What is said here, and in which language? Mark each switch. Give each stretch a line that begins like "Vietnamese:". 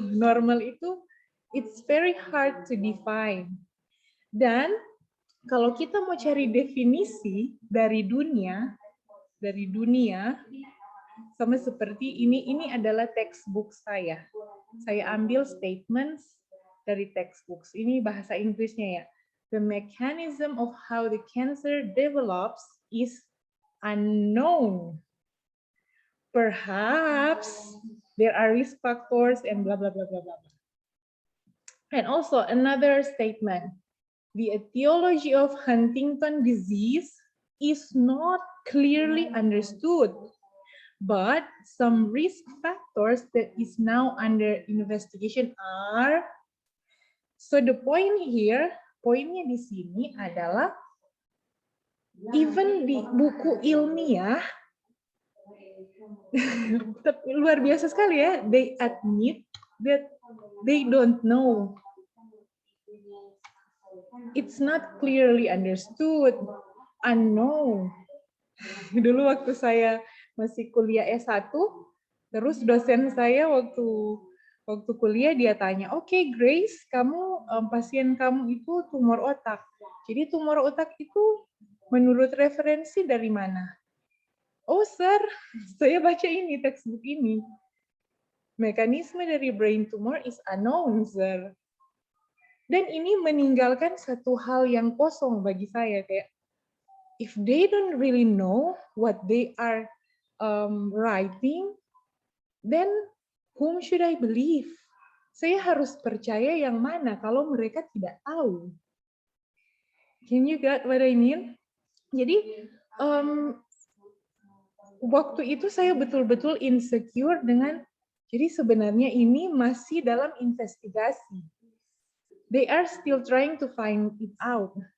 English: Normal itu it's very hard to define.
Indonesian: Dan kalau kita mau cari definisi dari dunia sama seperti ini adalah textbook saya. Saya ambil statements dari textbooks. Ini bahasa Inggrisnya ya.
English: The mechanism of how the cancer develops is unknown. Perhaps there are risk factors and blah blah blah blah blah. And also another statement. The etiology of Huntington disease is not clearly understood, but some risk factors that is now under investigation are. So the point here,
Indonesian: poinnya di sini adalah even di buku ilmiah luar biasa sekali ya,
English: they admit that they don't know. It's not clearly understood, unknown.
Indonesian: Dulu waktu saya masih kuliah S1, terus dosen saya waktu kuliah dia tanya, oke, Grace, kamu pasien kamu itu tumor otak. Jadi tumor otak itu menurut referensi dari mana? Oh, sir, saya baca ini textbook ini. Mekanisme dari brain tumor
English: is unknown, sir.
Indonesian: Dan ini meninggalkan satu hal yang kosong bagi saya, kayak
English: if they don't really know what they are writing, then whom should I believe?
Indonesian: Saya harus percaya yang mana kalau mereka tidak tahu?
English: Can you get what I mean? Jadi
Indonesian: waktu itu saya betul-betul insecure dengan, jadi sebenarnya ini masih dalam investigasi.
English: They are still trying to find it out.